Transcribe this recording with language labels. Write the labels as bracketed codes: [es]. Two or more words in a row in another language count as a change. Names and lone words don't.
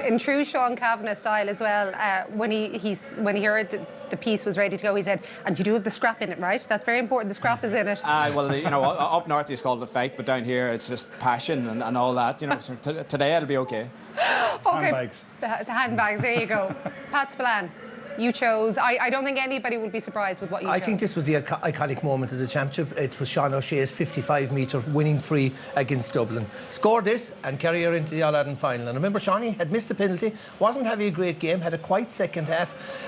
[en] In true Sean Kavanagh style as well, when he heard the piece was ready to go, he said, "And you do have the scrap in it, right? That's very important. The scrap is in it." Well, you know, up north it's called a fight, but down here it's just passion and all that. You know, so today it'll be okay. Okay. Handbags. The handbags, there you go. Pat Spillane, you chose. I don't think anybody would be surprised with what you chose. I think this was the iconic moment of the championship. It was Sean O'Shea's 55-metre winning free against Dublin. Scored this and Kerry are into the All-Ireland final. And remember, Shawnee had missed the penalty, wasn't having a great game, had a quiet second half.